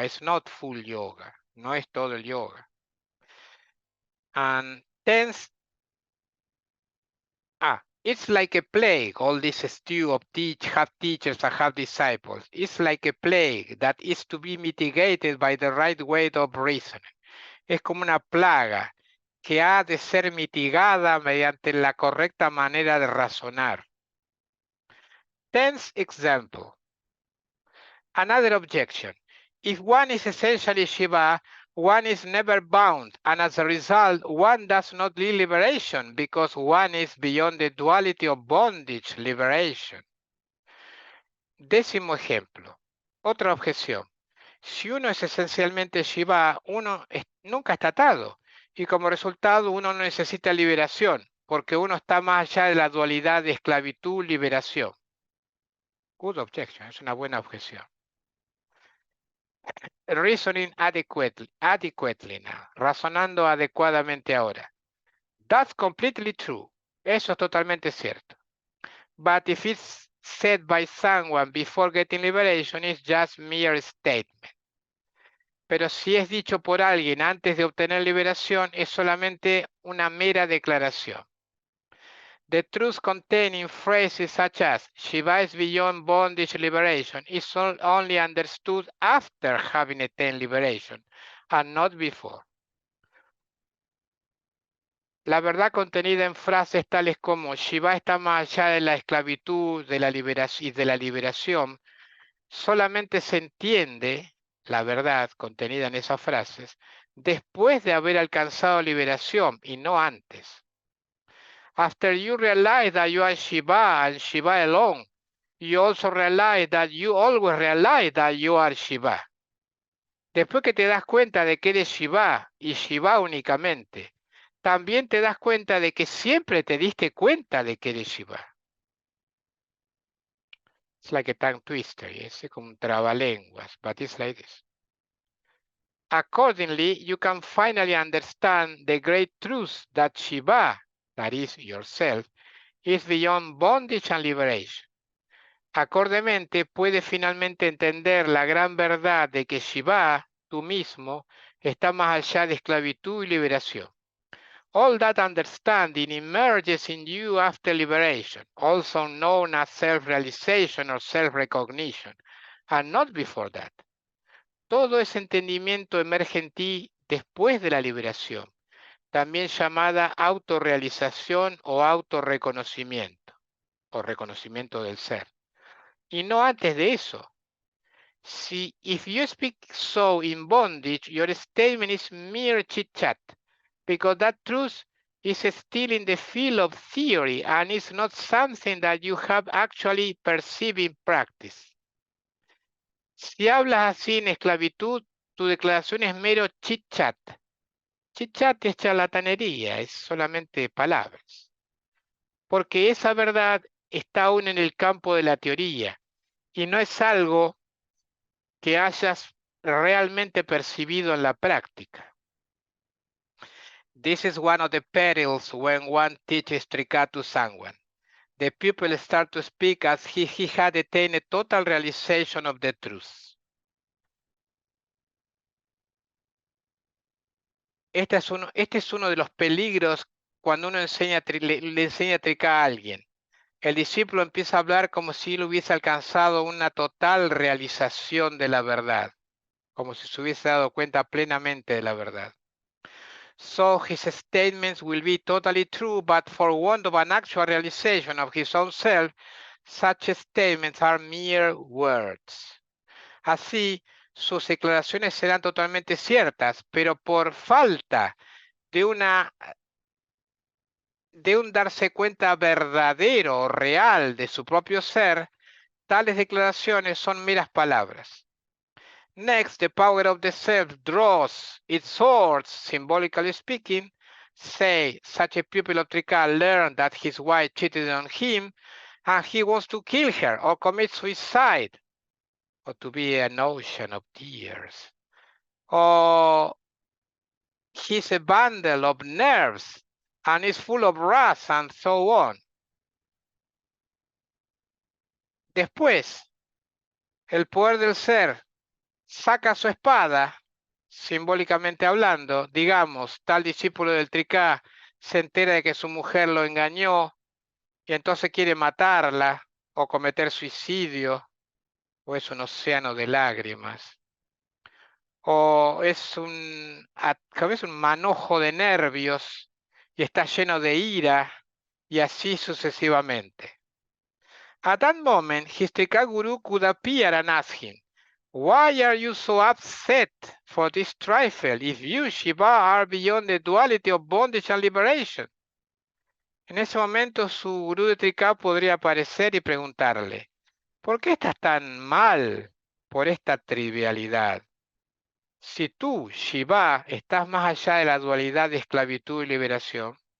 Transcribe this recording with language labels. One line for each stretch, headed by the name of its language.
English: It's not full yoga.
Spanish: No es todo el yoga.
English: And it's like a plague, all this stew of half teachers and half disciples. It's like a plague that is to be mitigated by the right way of reasoning.
Spanish: Es como una plaga que ha de ser mitigada mediante la correcta manera de razonar.
English: 10th example. Another objection. If one is essentially Shiva, one is never bound, and as a result, one does not need liberation because one is beyond the duality of bondage, liberation.
Spanish: 10º ejemplo. Otra objeción. Si uno es esencialmente Shiva, uno nunca está atado, y como resultado uno no necesita liberación, porque uno está más allá de la dualidad de esclavitud-liberación.
English: Good objection,
Spanish: es una buena objeción.
English: Reasoning adequately now.
Spanish: Razonando adecuadamente ahora.
English: That's completely true.
Spanish: Eso es totalmente cierto.
English: But if it's said by someone before getting liberation, it's just mere statement.
Spanish: Pero si es dicho por alguien antes de obtener liberación, es solamente una mera declaración.
English: The truth contained in phrases such as Shiva is beyond bondage liberation is only understood after having attained liberation and not before.
Spanish: La verdad contenida en frases tales como Shiva está más allá de la esclavitud de la liberación y de la liberación, solamente se entiende la verdad contenida en esas frases después de haber alcanzado liberación y no antes.
English: After you realize that you are Shiva and Shiva alone, you also realize that you always realize that you are Shiva.
Spanish: Después que te das cuenta de que eres Shiva y Shiva únicamente, también te das cuenta de que siempre te diste cuenta de que eres Shiva.
English: It's like a tongue twister,
Spanish: es como un trabalenguas,
English: but it's like this. Accordingly, you can finally understand the great truth that Shiva, that is yourself, is beyond bondage and liberation.
Spanish: Acordemente, puedes finalmente entender la gran verdad de que Shiva, tú mismo, está más allá de esclavitud y liberación.
English: All that understanding emerges in you after liberation, also known as self-realization or self-recognition, and not before that.
Spanish: Todo ese entendimiento emerge en ti después de la liberación, también llamada autorrealización o autorreconocimiento, o reconocimiento del ser. Y no antes de eso.
English: If you speak so in bondage, your statement is mere chit-chat, because that truth is still in the field of theory and is not something that you have actually perceived in practice.
Spanish: Si hablas así en esclavitud, tu declaración es mero chit-chat, Chit-chat es charlatanería, es solamente palabras. Porque esa verdad está aún en el campo de la teoría y no es algo que hayas realmente percibido en la práctica.
English: This is one of the perils when one teaches Trika to someone. The pupil starts to speak as if he had attained a total realization of the truth.
Spanish: Este es uno de los peligros cuando uno le enseña Trika a alguien. El discípulo empieza a hablar como si él hubiese alcanzado una total realización de la verdad, como si se hubiese dado cuenta plenamente de la verdad.
English: So his statements will be totally true, but for want of an actual realization of his own self, such statements are mere words.
Spanish: Así, sus declaraciones serán totalmente ciertas, pero por falta de un darse cuenta verdadero o real de su propio ser, tales declaraciones son meras palabras.
English: Next, the power of the self draws its swords, symbolically speaking. Say, such a pupil of Trika learned that his wife cheated on him and he wants to kill her or commit suicide, or to be an ocean of tears. Or he's a bundle of nerves and is full of wrath and so on.
Spanish: Después, el poder del ser saca su espada, simbólicamente hablando, digamos, tal discípulo del Trika se entera de que su mujer lo engañó y entonces quiere matarla o cometer suicidio, o es un océano de lágrimas, o es a veces un manojo de nervios y está lleno de ira, y así sucesivamente.
English: At that moment, his Trika guru could appear and ask him, "Why are you so upset for this trifle if you, Shiva, are beyond the duality of bondage and liberation?"
Spanish: En ese momento su gurú de Trika podría aparecer y preguntarle, ¿por qué estás tan mal por esta trivialidad? Si tú, Shiva, estás más allá de la dualidad de esclavitud y liberación.